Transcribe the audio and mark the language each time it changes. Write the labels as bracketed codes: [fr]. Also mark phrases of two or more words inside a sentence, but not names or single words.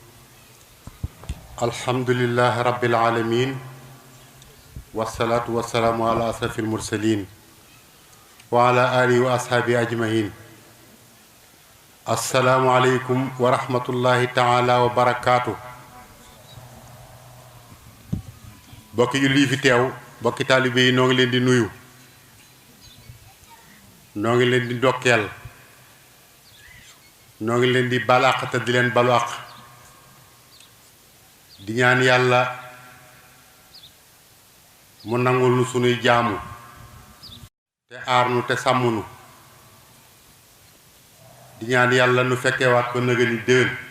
[ar] الحمد لله رب العالمين، والصلاة والسلام على أشرف المرسلين وعلى آله وأصحابه أجمعين. السلام عليكم ورحمة الله تعالى وبركاته. [wo] bokki julli fi teew, bokki taalibe yi noo ngi leen di nuyu, noo ngi leen di ndokkeel, noo ngi leen di balaq te di leen balaq, di ñaan yàlla mu nangul nu sunuy jaamu te aar nu te sàmm nu, di ñaan yàlla nu fekkewaat ko nëga ni déwén,